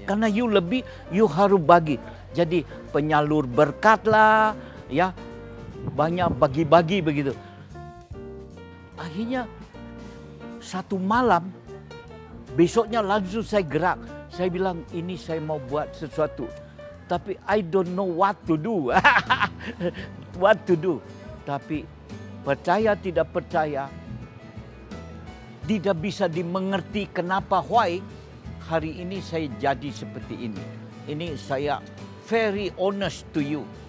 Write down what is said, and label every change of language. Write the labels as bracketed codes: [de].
[id] Karena [en] you [id] lebih, you harus bagi. Jadi penyalur berkat lah, ya banyak bagi-bagi begitu. Akhirnya satu malam, besoknya langsung saya gerak. Saya bilang ini saya mau buat sesuatu. Tapi [en] I don't know what to do. What to do. [id] Tapi percaya tidak percaya, tidak bisa dimengerti kenapa [en] why [id] hari ini saya jadi seperti ini. Ini saya [en] very honest to you.